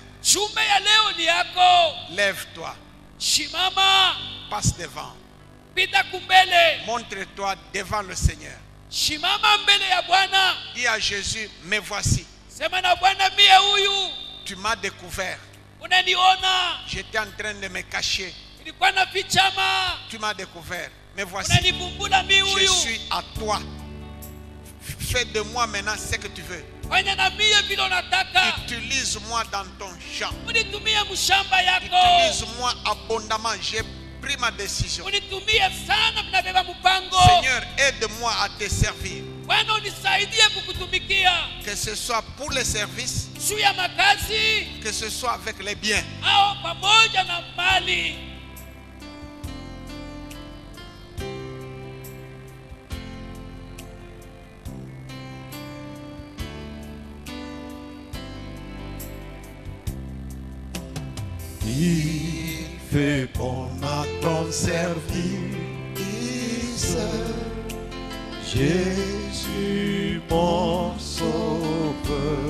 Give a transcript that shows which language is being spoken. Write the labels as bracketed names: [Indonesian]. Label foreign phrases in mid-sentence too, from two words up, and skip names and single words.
[Swahili] Jumbe ya leo ni yako. [French] Lève-toi. [Swahili] Shimama. [French] Passe devant. [Swahili] Pita kumbele. [French] Montre-toi devant le Seigneur. [Swahili] Shimama mbele ya Bwana. [French] Dis à Jésus, me voici. [Swahili] Sema na Bwana, mie huyu. [French] Tu m'as découvert. [Swahili] Unaniona. [French] J'étais en train de me cacher. [Swahili] Nilikuwa nafichama. [French] Tu m'as découvert. Me voici. [Swahili] Unanivumbula mimi huyu. [French] Je suis à toi. Fais de moi maintenant ce que tu veux. [Swahili] Fanya na mie vile unataka. [French] Utilise-moi dans ton champ. [Swahili] Unitumie mshamba yako. [French] Utilise-moi abondamment. J'ai pris ma décision. [Swahili] Unitumie sana, mnabeba mpango. [French] Seigneur, aide-moi à te servir. [Swahili] Bwana unisaidie kukutumikia. [French] Que ce soit pour les services, [Swahili] juu ya makazi, [French] que ce soit avec les biens. [Swahili] au pamoja na mali. [French] Il fait bon à ton service, Jésus mon sauveur.